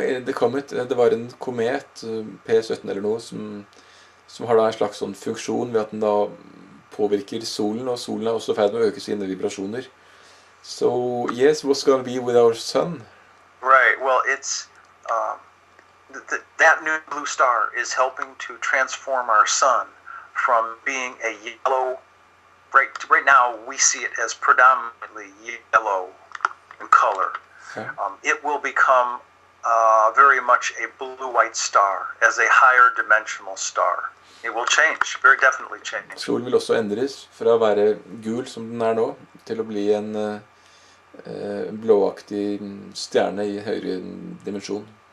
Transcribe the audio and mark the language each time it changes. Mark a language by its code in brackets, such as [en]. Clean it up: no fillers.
[no] Det var en komet, P17 eller noe, som har da en slags sånn funksjon ved at den da påvirker solen, og solen også i ferd med å øke sine vibrasjoner. [en] So, yes, what's going to be with our sun? Right, well, it's that new blue star is helping to transform our sun from being a yellow. Right now, we see it as predominantly yellow in color. Okay. It will become very much a blue-white star, as a higher dimensional star. It will change, very definitely change. [no] Solen vil også endres fra å være gul som den nå, til å bli en blåaktig stjerne i høyere dimensjon.